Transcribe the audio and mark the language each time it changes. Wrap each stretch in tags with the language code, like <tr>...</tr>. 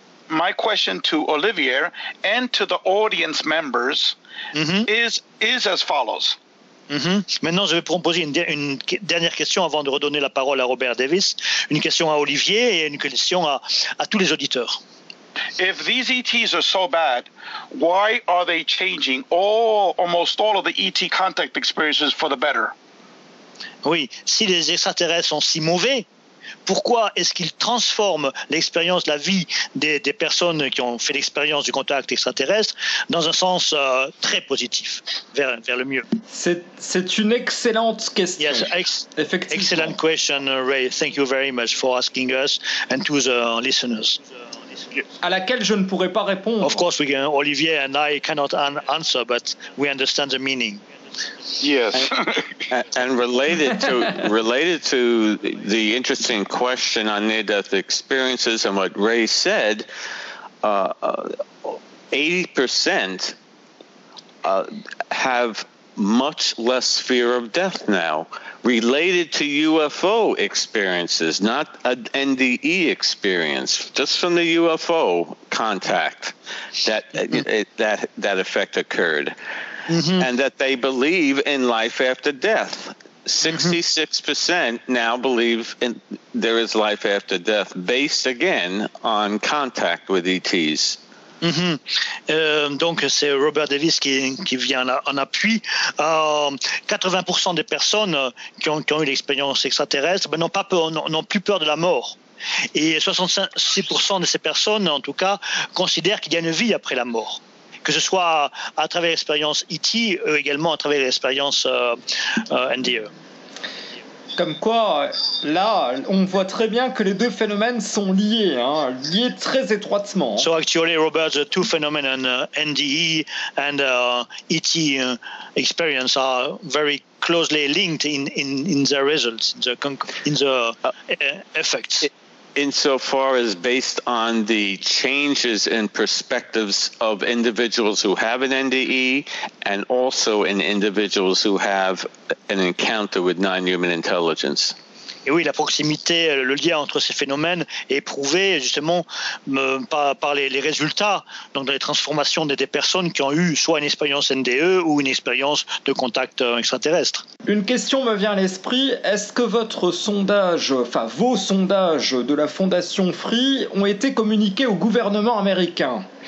<en>My question to Olivier and to the audience members mm-hmm. is as follows. Mm-hmm.</en> <fr>Maintenant, je vais proposer une dernière question avant de redonner la parole à Robert Davis. Une question à Olivier et une question à tous les auditeurs.</fr> <en>If these ETs are so bad, why are they changing almost all of the ET contact experiences for the better?</en> <fr>Oui, si les extraterrestres sont si mauvais, pourquoi est-ce qu'ils transforment l'expérience, la vie des personnes qui ont fait l'expérience du contact extraterrestre dans un sens très positif, vers le mieux? C'est une excellente question.</fr> <en>Yes,</en> <fr>effectivement.</fr> <en>Excellent question, Ray. Thank you very much for asking us and to the listeners.</en> <fr>À laquelle je ne pourrais pas répondre.</fr> <en>Of course, Olivier and I cannot answer, but we understand the meaning. Yes. And related to the interesting question on near-death experiences and what Ray said, 80% have much less fear of death now, related to UFO experiences, not an NDE experience, just from the UFO contact that effect occurred. Mm-hmm. And that they believe in life after death. 66% mm-hmm. now believe there is life after death, based again on contact with ETs. Mm-hmm.</en> <fr>Donc c'est Robert Davis qui vient en appui. 80% des personnes qui ont eu l'expérience extraterrestre n'ont plus peur de la mort. Et 66% de ces personnes, en tout cas, considèrent qu'il y a une vie après la mort. Que ce soit à travers l'expérience ET, également à travers l'expérience NDE. Comme quoi, là, on voit très bien que les deux phénomènes sont liés, hein, liés très étroitement.</fr> <en>So actually, Robert, the two phenomena, NDE and ET experience, are very closely linked in their results, in the effects. insofar as based on the changes in perspectives of individuals who have an NDE and also in individuals who have an encounter with non-human intelligence.</en> <fr>Et oui, la proximité, le lien entre ces phénomènes est prouvé justement par les résultats, donc dans les transformations des personnes qui ont eu soit une expérience NDE ou une expérience de contact extraterrestre. Une question me vient à l'esprit, est-ce que votre sondage, enfin vos sondages de la Fondation Free ont été communiqués au gouvernement américain?</fr>